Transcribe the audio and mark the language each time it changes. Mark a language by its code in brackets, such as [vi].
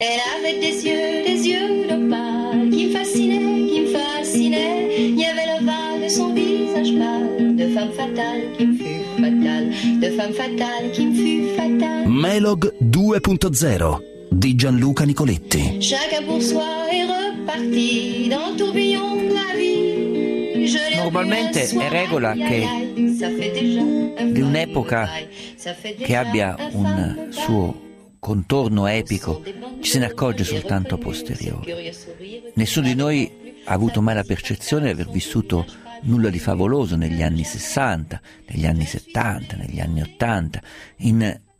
[fr] avec des yeux d'opale qui me fascinait, il y avait l'ovale de son visage pâle, de femme fatale qui me fut fatale, de femme fatale qui me fut fatale. [it] Melog 2.0 di Gianluca Nicoletti. [fr] Chacun pour soi est reparti dans le tourbillon de la vie. [it] Normalmente è regola che di un'epoca che abbia un suo contorno epico ci se ne accorge soltanto a posteriori. Nessuno di noi ha avuto mai la percezione di aver vissuto nulla di favoloso negli anni 60, negli anni 70, negli anni 80, in